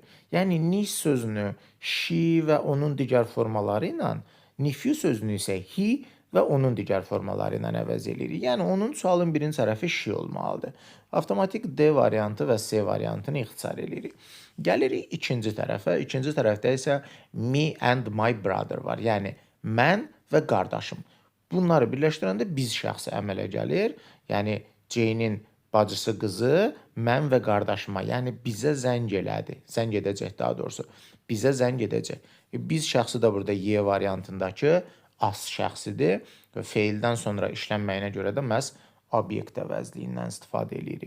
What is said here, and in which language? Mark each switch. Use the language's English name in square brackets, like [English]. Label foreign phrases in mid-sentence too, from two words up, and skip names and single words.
[Azerbaijani] Yəni niece sözünü she və onun digər formaları ilə, nephew sözünü isə he və onun digər formaları ilə əvəz edirik. Yəni onun sualın birinci tərəfi she olmalıdır. Avtomatik D variantı və C variantını ixtisar edirik. Gəlirik ikinci tərəfə. İkinci tərəfdə isə [English] me and my brother [Azerbaijani] var. Yəni mən və qardaşım. Bunları birləşdirəndə biz şəxsi əmələ gəlir. Yəni Jane-in bacısı qızı mən və qardaşıma, yəni bizə zəng elədi. Zəng edəcək daha doğrusu. Bizə zəng edəcək. Biz şəxsi də burada Y variantındakı as şəxsidir və feildən sonra işlənməyinə görə də məhz obyekt əvəzliyindən istifadə edirik.